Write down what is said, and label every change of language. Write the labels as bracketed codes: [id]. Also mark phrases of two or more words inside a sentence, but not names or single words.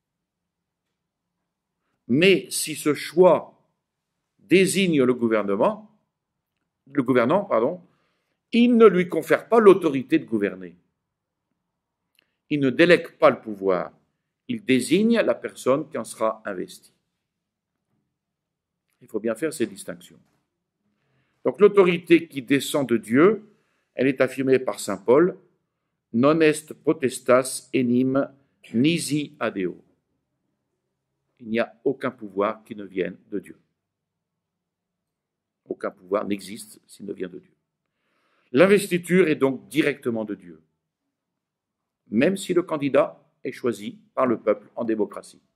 [fr] Mais si ce choix désigne le gouvernant, il ne lui confère pas l'autorité de gouverner. il ne délègue pas le pouvoir, il désigne la personne qui en sera investie. Il faut bien faire ces distinctions. Donc l'autorité qui descend de Dieu, elle est affirmée par saint Paul, [la] non est potestas enim nisi ad Deo. [fr] Il n'y a aucun pouvoir qui ne vienne de Dieu. Aucun pouvoir n'existe s'il ne vient de Dieu. L'investiture est donc directement de Dieu, même si le candidat est choisi par le peuple en démocratie.